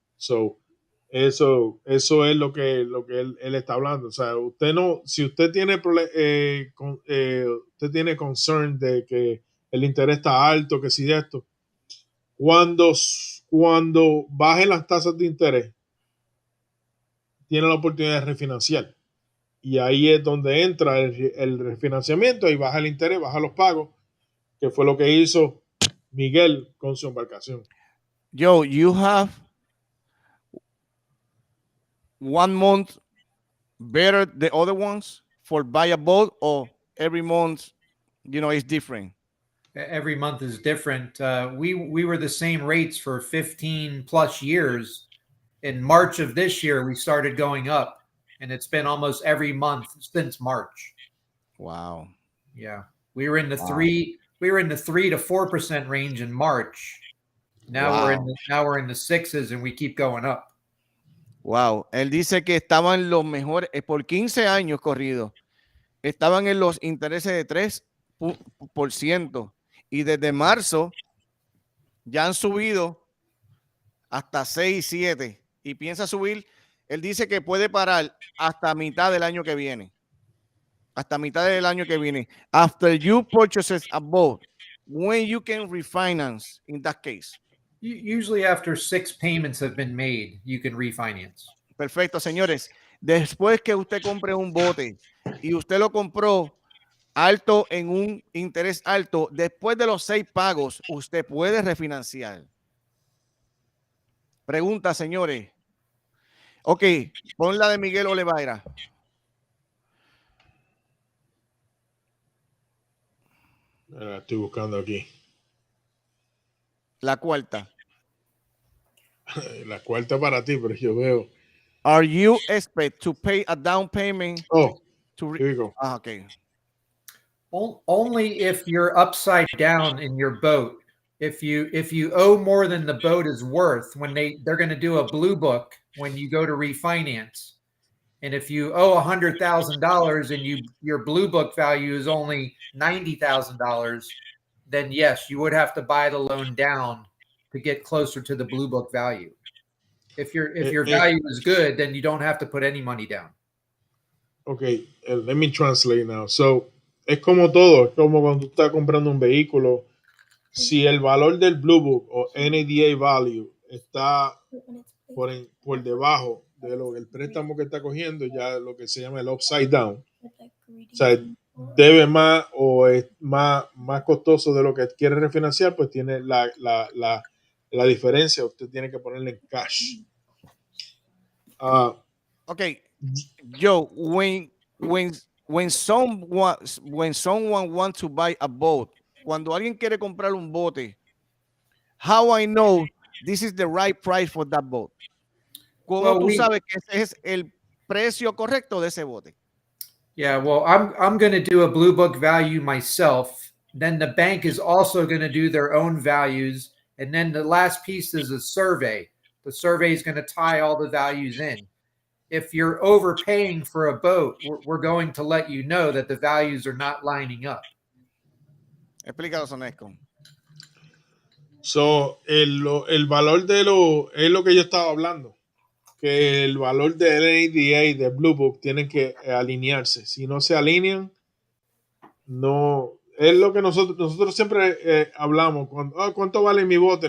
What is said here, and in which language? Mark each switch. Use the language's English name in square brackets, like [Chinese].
[Spanish] So, eso es lo que él está hablando. O sea, usted no, si usted tiene usted tiene concern de que el interés está alto, que si de esto, cuando bajen las tasas de interés, tiene la oportunidad de refinanciar. Y ahí es donde entra el refinanciamiento y baja el interés, baja los pagos, que fue lo que hizo Miguel con su embarcación. [English] Joe, you have 1 month better the other ones for buy a boat, or every month, is different? Every month is different. We were the same rates for 15 plus years. In March of this year, we started going up, and it's been almost every month since March. Wow. Yeah, we were in the 3 to 4% range in March. Now we're in the sixes, and we keep going up. Wow. [Spanish] Él dice que estaban los mejores por 15 años corridos. Estaban en los intereses de 3% y desde marzo ya han subido hasta 6, 7 y piensa subir. Él dice que puede parar hasta mitad del año que viene. Hasta mitad del año que viene. [English] After you purchase a boat, when you can refinance in that case? Usually after 6 payments have been made, you can refinance. [Spanish] Perfecto, señores. Después que usted compre un bote y usted lo compró alto en un interés alto, después de los 6 pagos, usted puede refinanciar. Pregunta, señores. Ok, pon la de Miguel Oliveira. La estoy buscando aquí. La cuarta. La cuarta para ti, pero yo veo. [English] Are you expect to pay a down payment? Oh, here we go. Okay. Only if you're upside down in your boat. If you owe more than the boat is worth, when they're going to do a blue book when you go to refinance. And if you owe $100,000 and your blue book value is only $90,000, then yes, you would have to buy the loan down to get closer to the blue book value. If your value is good, then you don't have to put any money down. Okay, let me translate now. [Spanish] So, es como todo, es como cuando tú estás comprando un vehículo. Si el valor del Blue Book o NADA value está por debajo de el préstamo que está cogiendo, ya lo que se llama el upside down. O sea, debe más o es más costoso de lo que quiere refinanciar, pues tiene la diferencia, usted tiene que ponerle en cash. [English] Okay, Joe, when someone wants to buy a boat, [Spanish] cuando alguien quiere comprar un bote, [English] how I know this is the right price for that boat? [Spanish] ¿Cómo tú sabes que ese es el precio correcto de ese bote? [English] Yeah, well, I'm going to do a blue book value myself. Then the bank is also going to do their own values, and then the last piece is a survey. The survey is going to tie all the values in. If you're overpaying for a boat, we're going to let you know that the values are not lining up. [Spanish] Explícalo, Sonesco. So, el valor de es lo que yo estaba hablando, que el valor del NADA y de Blue Book tienen que alinearse. Si no se alinean, no. Es lo que nosotros siempre hablamos. ¿Cuánto vale mi bote?